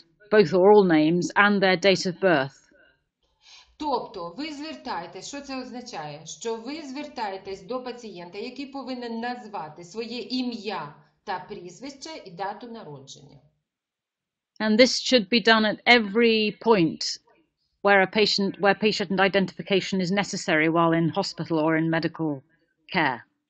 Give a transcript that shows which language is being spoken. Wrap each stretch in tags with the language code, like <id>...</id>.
<en>both or all names and their date of birth.</en> <uk>Тобто, ви звертаєтесь, що це означає? Що ви звертаєтесь до пацієнта, який повинен назвати своє ім'я та прізвище і дату народження.</uk> <en>And this should be done at every point where patient identification is necessary while in hospital or in medical care.</en>